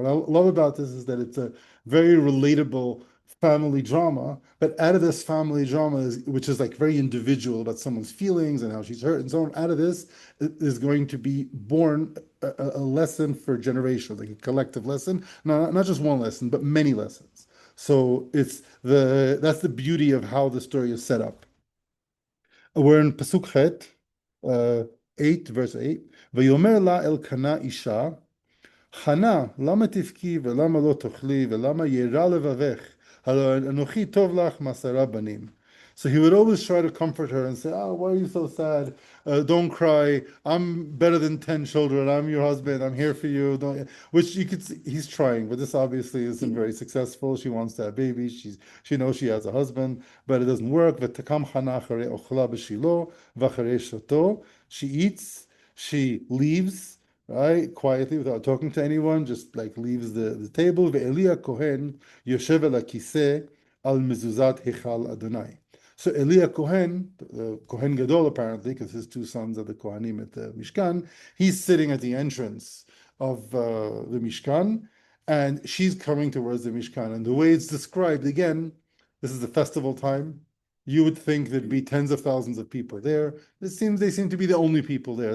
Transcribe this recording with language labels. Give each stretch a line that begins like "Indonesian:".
English: What I love about this is that it's a very relatable family drama, but out of this family drama, which is like very individual about someone's feelings and how she's hurt and so on, out of this is going to be born a lesson for generations, like a collective lesson. No, not just one lesson, but many lessons. So that's the beauty of how the story is set up. We're in Pasuk Chet, 8, verse 8.
Hebrew: ויאמר לה אלקנה אישה, חנה, למה תבכי ולמה לא תאכלי ולמה ירע לבבך? הלא אנוכי טוב לך מעשרה בנים.
English: So he would always try to comfort her and say, oh, why are you so sad? Don't cry. I'm better than 10 children. I'm your husband. I'm here for you. Which you could see, he's trying, but this obviously isn't very successful. She wants to have babies. She knows she has a husband, but it doesn't work.
Hebrew: ותקם חנה אחרי אוכלה בשילה ואחרי שתו.
English: She eats, she leaves, right, quietly without talking to anyone, just like leaves the table.
Hebrew: ואלי הכהן יושב על הכיסא על מזוזת היכל אדוני.
English: So Eli Kohen, Kohen Gadol apparently, because his two sons are the Kohanim at the Mishkan, he's sitting at the entrance of the Mishkan, and she's coming towards the Mishkan. And the way it's described, again, this is the festival time. You would think there'd be tens of thousands of people there. They seem to be the only people there.